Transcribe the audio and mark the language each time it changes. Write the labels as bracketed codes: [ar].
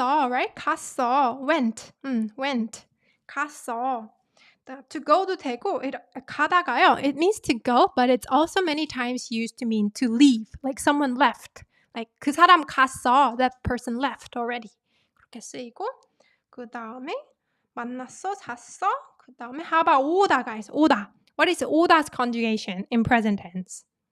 [en] right? [ko] 갔어. Went. 갔어. [en] To go [ko] 도 되고, 가다가요, [en] it means to go, but it's also many times used to mean to leave. Like someone left. Like [ko] 그 사람 갔어. [en] That person left already. [ko] 그렇게 쓰이고, 그 다음에 만났어, 잤어. 그 다음에 [en] how about 오다, guys? [ko] 오다. [en] What is 오다's conjugation in present tense?